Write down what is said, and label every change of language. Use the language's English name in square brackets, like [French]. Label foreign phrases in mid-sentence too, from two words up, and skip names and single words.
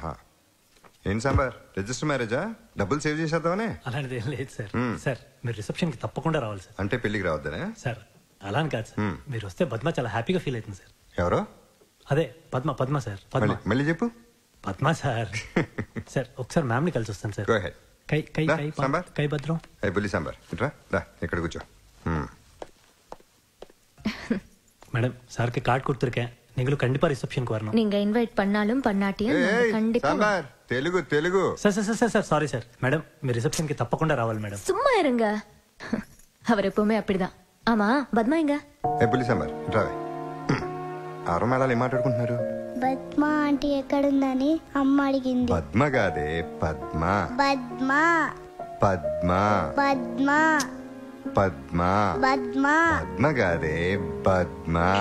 [Telugu] ఏం సాంబార్, రిజిస్టర్ మ్యారేజా? డబ్బులు సేవ్ చేసేద్దామనే? అలాంటిది ఏం లేదు సార్. సార్ మీరు రిసెప్షన్కి తప్పకుండా రావాలి సార్. అంటే పెళ్లికి రావద్దనే? సార్ అలా అని కాదు సార్, మీరు వస్తే పద్మ చాలా హ్యాపీగా ఫీల్ అవుతుంది సార్. ఎవరో? అదే పద్మ. పద్మ సార్, పద్మ. మళ్ళీ చెప్పు. పద్మ సార్. సార్ ఒకసారి మ్యామ్ని కలిసి వస్తాను సార్. [English] Go ahead. కై కై దా, కై [Telugu] సాంబార్. కై భద్రం. బుల్లి సాంబార్ ఇట్రా, రా ఇక్కడ కూర్చో. [Tamil] மேடம் சாருக்கு கார்டு கொடுத்துருக்கேன், நீங்களும் கண்டிப்பா ரிசப்ஷனுக்கு வரணும். நீங்க இன்வைட் பண்ணாலும் பண்ணாட்டியும் நாங்க கண்டிப்பா [Telugu] సాంబార్ తెలుగు తెలుగు. సార్ సార్ సార్ సార్ సారీ సార్. మేడం మీ రిసెప్షన్కి తప్పకుండా రావాలి మేడం. [Tamil] சும்மா இருங்க, அவர் எப்பவுமே அப்படிதான். ஆமா பத்மா எங்க? [Telugu] బుల్లి సాంబార్ ఇట్రా. ఆరో మేళాలు ఏం మాట్లాడుకుంటున్నారు? పద్మ ఆంటీ ఎక్కడుందని అమ్మ అడిగింది. పద్మ కాదే, పద్మ. పద్మ పద్మ పద్మ పద్మ పద్మ పద్మ కాదే, పద్మ.